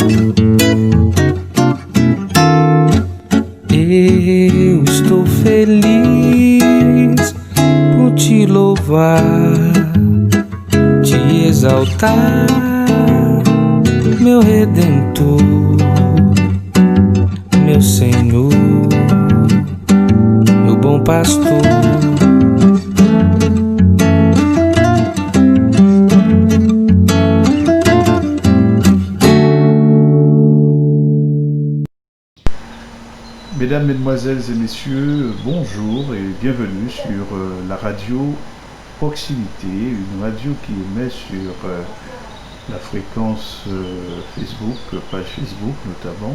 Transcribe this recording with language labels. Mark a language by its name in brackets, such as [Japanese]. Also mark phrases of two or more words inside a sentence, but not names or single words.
[Portuguese] Eu estou feliz por te louvar, te exaltar, meu Redentor, meu Senhor, meu bom pastor. [French] Mesdames, Mesdemoiselles et Messieurs, bonjour et bienvenue sur la radio Proximité, une radio qui émet sur la fréquence Facebook, page Facebook notamment.